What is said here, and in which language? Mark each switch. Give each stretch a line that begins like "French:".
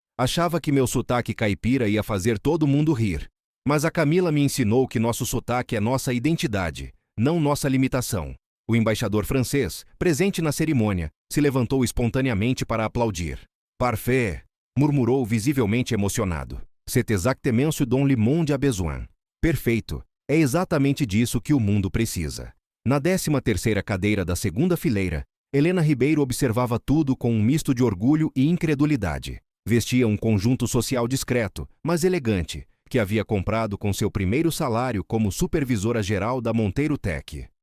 Portuguese: Achava que meu sotaque caipira ia fazer todo mundo rir. Mas a Camila me ensinou que nosso sotaque é nossa identidade, não nossa limitação. O embaixador francês, presente na cerimônia, se levantou espontaneamente para aplaudir.
French: Parfait,
Portuguese: murmurou visivelmente emocionado.
French: C'est exactement ce dont le monde a besoin.
Portuguese: Perfeito, é exatamente disso que o mundo precisa. Na 13ª cadeira da segunda fileira, Helena Ribeiro observava tudo com um misto de orgulho e incredulidade. Vestia um conjunto social discreto, mas elegante, que havia comprado com seu primeiro salário como supervisora geral da Monteiro Tech.